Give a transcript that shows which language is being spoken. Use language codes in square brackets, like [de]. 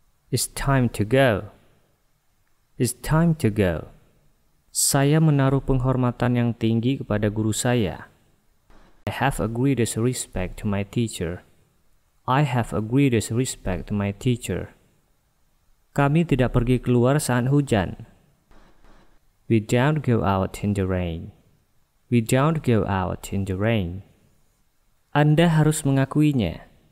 [en] It's time to go. It's time to go. [id] Saya menaruh penghormatan yang tinggi kepada guru saya. [en] I have a greatest respect to my teacher. I have a greatest respect to my teacher. [id] Kami tidak pergi keluar saat hujan. [en] We don't go out in the rain. We don't go out in the rain. [id] Anda harus mengakuinya.